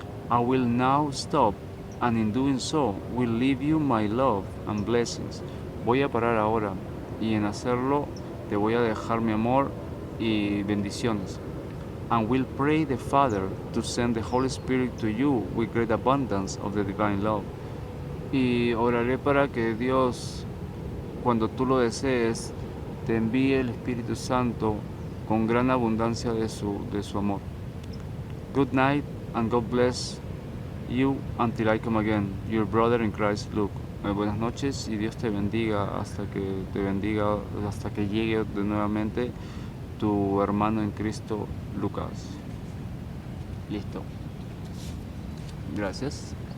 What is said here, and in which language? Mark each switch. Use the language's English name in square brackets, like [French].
[English] I will now stop, and in doing so will leave you my love and blessings. [Spanish] Voy a parar ahora, y en hacerlo te voy a dejar mi amor y bendiciones. [English] And will pray the Father to send the Holy Spirit to you with great abundance of the divine love. [Spanish] Y oraré para que Dios, cuando tú lo desees, te envíe el Espíritu Santo con gran abundancia de su amor. [English] Good night and God bless you until I come again. Your brother in Christ, Luke. [Spanish] Buenas noches y Dios te bendiga hasta que llegue de nuevamente tu hermano en Cristo, Lucas. Listo. Gracias.